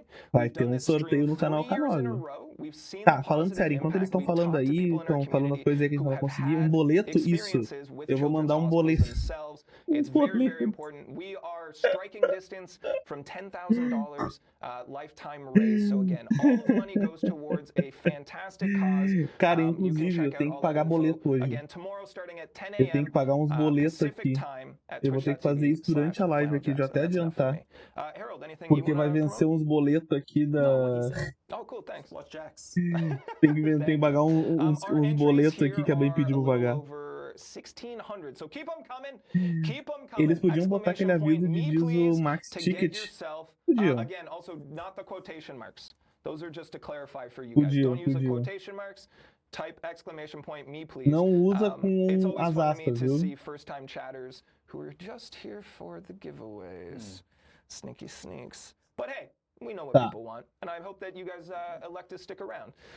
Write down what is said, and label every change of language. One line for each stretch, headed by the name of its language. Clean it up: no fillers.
Portuguese: Vai ter um sorteio no canal Canal. Tá, falando sério, enquanto eles estão falando aí, estão falando coisa aí que a gente vai conseguir, um boleto, isso. Eu vou mandar um boleto.
English: It's very, very important. We are striking distance from $10,000 lifetime raise. So again, all the money goes towards a fantastic cause.
Portuguese: Cara, inclusive, eu tenho que pagar boleto hoje.
English: Again, tomorrow starting at 10
Portuguese: Eu tenho que pagar uns boletos aqui. Eu vou ter que fazer isso durante a live aqui, já até adiantar. Porque vai vencer uns boletos aqui da...
English: Oh, cool, thanks. Watch Jax.
Portuguese: Tem que pagar uns boletos aqui que a Bem pediu pra pagar.
English: 1600. So keep them coming.
Portuguese: Eles podiam botar aquele aviso de diz o Max Ticket. Podiam.
English: Again, also not the quotation marks. Those are just to clarify for you guys. Don't use the quotation marks. Type exclamation point me please.
Portuguese: Não usa com as aspas, viu?
English: See first time chatters who are just here for the giveaways. Sneaky sneaks. But hey, we know what people want, and I hope that you guys elect to stick around.